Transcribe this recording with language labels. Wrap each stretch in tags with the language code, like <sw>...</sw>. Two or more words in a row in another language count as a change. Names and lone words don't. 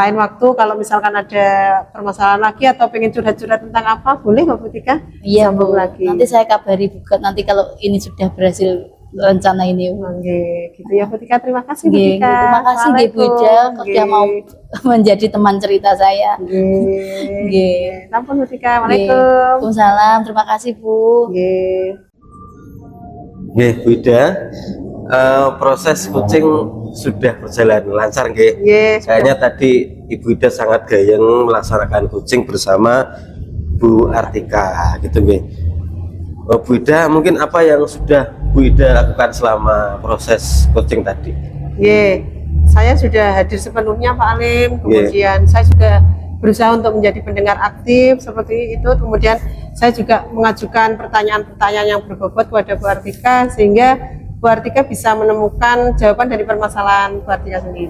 <id>Lain waktu kalau misalkan ada permasalahan lagi atau pengen curhat-curhat tentang apa, boleh nggak Bu Tika? Iya Bu. Sambung lagi. Nanti saya kabari Bu nanti kalau ini sudah berhasil rencana ini. Bu. Oke, gitu ya Bu Tika. Terima kasih Bu Nggih, Tika. terima kasih nggih Bu Ida Assalamualaikum. sudah mau menjadi teman cerita saya. Nggih. Nggih. Ampun Bu Tika. Nggih. Waalaikumsalam. Waalaikumsalam. Terima kasih Bu. Nggih. Nggih, Bu Ida, proses coaching sudah berjalan lancar nggih. Nggih, Kayaknya tadi Ibu Ida sangat gayeng melaksanakan coaching bersama Bu Artika gitu nggih. Bu Ida, mungkin apa yang sudah Bu Ida lakukan selama proses coaching tadi? Saya sudah hadir sepenuhnya Pak Alim, kemudian saya juga berusaha untuk menjadi pendengar aktif seperti itu, kemudian saya juga mengajukan pertanyaan-pertanyaan yang berbobot kepada Bu Artika sehingga Bu Artika bisa menemukan jawaban dari permasalahan Bu Artika sendiri.</id>